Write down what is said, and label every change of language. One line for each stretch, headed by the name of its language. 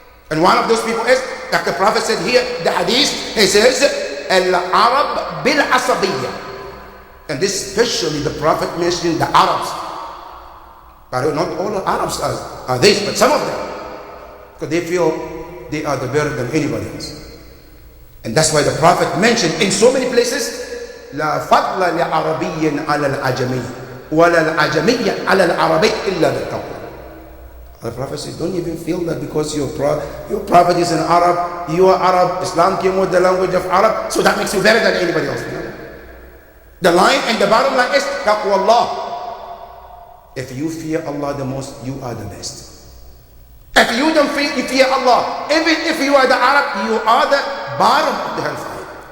English: And one of those people is, like the Prophet said here, the hadith, he says,
Arabic: Al-Arab bil-Asabiyya.
English: And this especially the Prophet mentioned the Arabs. But not all the Arabs are this, but some of them. Because they feel they are the better than anybody else. And that's why the Prophet mentioned in so many places,
Arabic: لا فضل لعربي على العجمي ولا العجمي على العربي إلا بالتقوى.
English: The Prophet said, don't even feel that because your prophet is an Arab, you are Arab, Islam came with the language of Arab, so that makes you better than anybody else. The line and the bottom line is taqwa Allah. If you fear Allah the most, you are the best. If you don't fear Allah, even if you are the Arab, you are the bottom of the hellfire.